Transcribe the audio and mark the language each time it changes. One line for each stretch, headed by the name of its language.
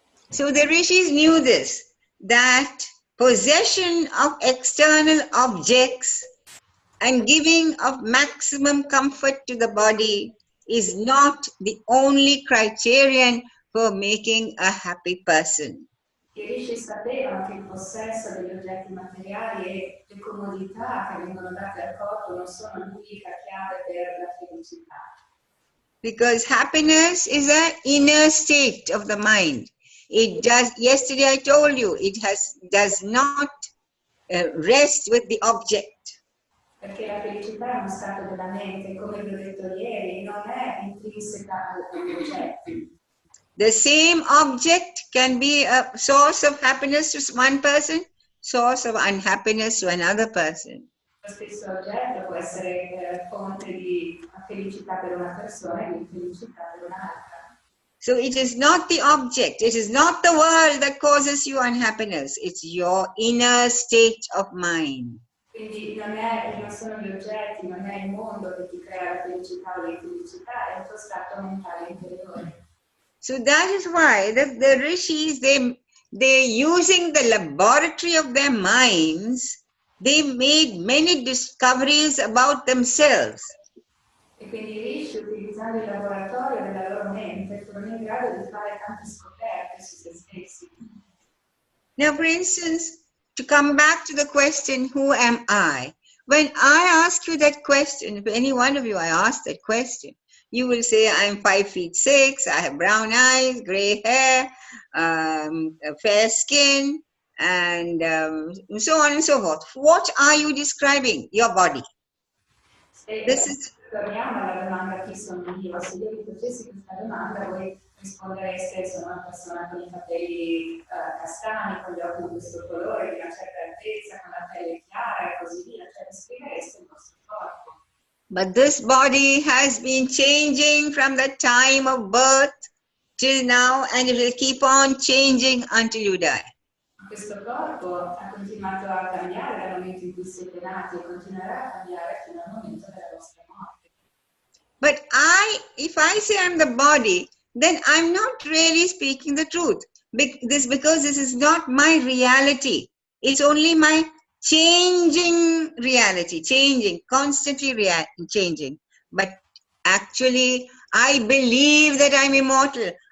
English: So the rishis knew this, that possession of external objects and giving of maximum comfort to the body is not the only criterion for making a happy person.
Italian: I rishi sapevano che il possesso degli oggetti materiali e le comodità che vengono date al corpo non sono l'unica chiave per la felicità.
English: Because happiness is an inner state of the mind. It does, yesterday I told you, does not rest with the object.
Italian: Perché la felicità è uno stato della mente, come vi ho detto ieri, non è intrinseca agli oggetti.
English: The same object can be a source of happiness to one person, source of unhappiness to another person.
Italian: Lo stesso oggetto può essere fonte di felicità per una persona e di infelicità per un'altra.
English: So it is not the object, it is not the world that causes you unhappiness, it's your inner state of mind.
Italian: Quindi non sono gli oggetti, non è il mondo che ti crea la felicità o l'infelicità, è il tuo stato mentale interiore.
English: So that is why the rishis, they using the laboratory of their minds, they made many discoveries about themselves.
Italian: E quindi i rishi, utilizzando il laboratorio della loro mente, furono in grado di fare tante scoperte su se stessi.
English: Now, for instance, to come back to the question, who am I? When I ask you that question, if any one of you I ask that question, you will say, I'm 5'6", I have brown eyes, gray hair, fair skin, and so on and so forth. What are you describing? Your body. This is.
Italian: Torniamo alla domanda chi sono io. Se io vi facessi questa domanda, voi rispondereste: sono una persona con i capelli castani, con gli occhi di questo colore, di una certa altezza, con la pelle chiara e così via. Cioè, descrivereste il vostro corpo.
English: But this body has been changing from the time of birth till now, and it will keep on changing until you die.
Italian: Questo corpo ha continuato a cambiare dal momento in cui siete nati e continuerà a cambiare fino al momento della vostra morte.
English: But if I say I'm the body, then I'm not really speaking the truth. Because this is not my reality. It's only my changing reality, constantly changing. But actually, I believe that I'm immortal.